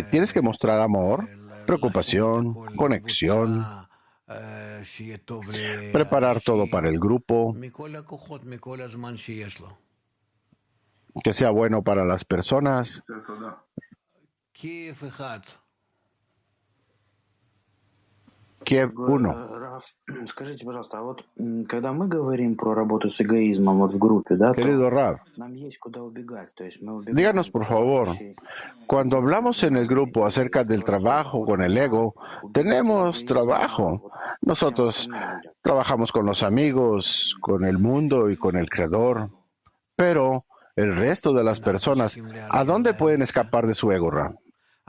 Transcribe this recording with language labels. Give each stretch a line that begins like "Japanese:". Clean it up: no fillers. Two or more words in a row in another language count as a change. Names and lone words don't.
Spanish: Tienes que mostrar amor, preocupación, conexión, preparar todo para el grupo, que sea bueno para las personas. Kiev 1.
Russian: Скажите, пожалуйста, а вот когда мы говорим про работу с эгоизмом вот в группе, да,
Spanish: Querido Rav,
Russian: нам есть куда убегать, то есть мы убегаем.
Spanish: Díganos, por favor, cuando hablamos en el grupo acerca del trabajo con el ego, tenemos trabajo. Nosotros trabajamos con los amigos, con el mundo y con el Creador, pero el resto de las personas, ¿a dónde pueden escapar de su ego, Rav?